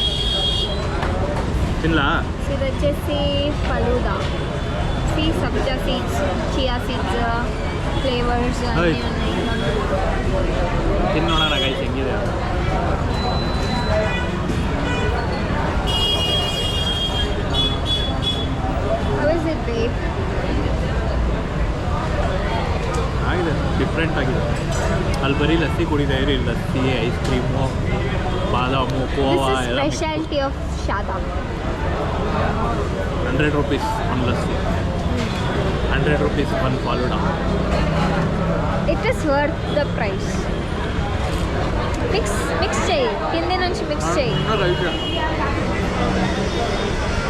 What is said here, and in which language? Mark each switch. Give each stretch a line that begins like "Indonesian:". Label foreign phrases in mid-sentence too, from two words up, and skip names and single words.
Kannada: ತಿನ್ಲಾ
Telugu: ఇది వచ్చేసి ఫలూదా. సబ్జా సీడ్స్,
English: chia seeds,
Telugu: ఫ్లేవర్స్ అన్నీ
English: Hey.
Telugu: ఉన్నాయి.
Kannada: ತಿನ್ನು ನೋಡೋಣ ಗೈಸ್ ಹೆಂಗಿದೆ
English: How is it, babe?
Kannada: ಆಗಿದೆ ಡಿಫ್ರೆಂಟ್ ಆಗಿದೆ ಅಲ್ಲಿ ಬರೀ ಲಸ್ಸಿ ಕುಡಿತಾ ಇರಿ ಲಸ್ಸಿ
English: ice cream
Kannada: ಬಾದಾಮು
English: This
Kannada: ಕೋವಾ
English: is
Kannada: ಎಲ್ಲ
English: specialty of Shadam. 100 rupees one lassi 100 rupees one faluda It is worth the price.
Telugu: Mix చేయి, కింద నుంచి మిక్స్ చేయి.